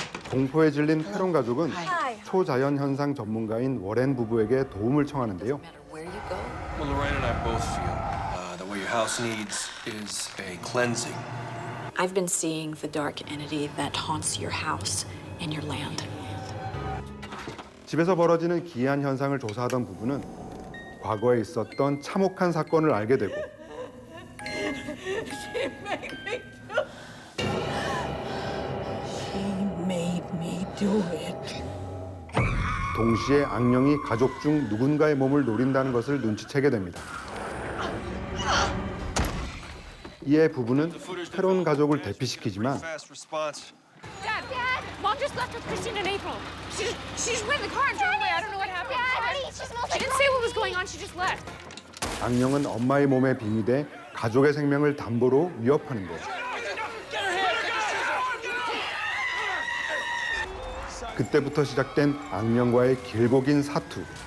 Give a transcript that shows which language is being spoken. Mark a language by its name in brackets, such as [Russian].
[Korean] 공포에 질린 페론 가족은 초자연 현상 전문가인 워렌 부부에게 도움을 청하는데요. [English] Well, Lorraine and I both feel that what your house needs is a cleansing. I've been seeing the dark entity that haunts your house and your land. [Korean] 집에서 벌어지는 기이한 현상을 조사하던 부부는 과거에 있었던 참혹한 사건을 알게 되고 동시에 악령이 가족 중 누군가의 몸을 노린다는 것을 눈치채게 됩니다. 이에 부부는 페론 가족을 대피시키지만 [English] Dad, Mom just left with Christine and April. She just went in the car and drove away. I don't know what happened. Daddy, she didn't say what was going on. She just left. [Korean] 악령은 엄마의 몸에 빙의돼 가족의 생명을 담보로 위협하는 거죠. 그때부터 시작된 악령과의 길고 긴 사투.